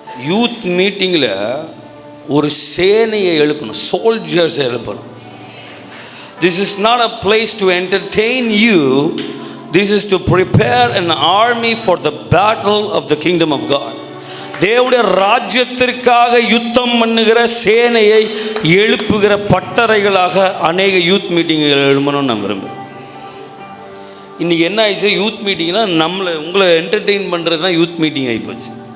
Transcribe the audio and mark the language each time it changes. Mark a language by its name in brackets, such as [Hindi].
[Tamil] Youth மீட்டிங்கில் ஒரு சேனையை எழுப்பணும், சோல்ஜர்ஸை எழுப்பணும். [English] This is not a place to entertain you. This is to prepare an army for the battle of the kingdom of God. [Tamil] தேவனுடைய ராஜ்யத்திற்காக யுத்தம் பண்ணுகிற சேனையை எழுப்புகிற பட்டறைகளாக அநேக யூத் மீட்டிங்குகள் எழுமணும்னு நான் விரும்புகிறேன். இன்றைக்கி என்ன ஆயிடுச்சு, யூத் மீட்டிங்னா உங்களை என்டர்டெயின் பண்ணுறது தான் யூத் மீட்டிங் ஆகிப்போச்சு.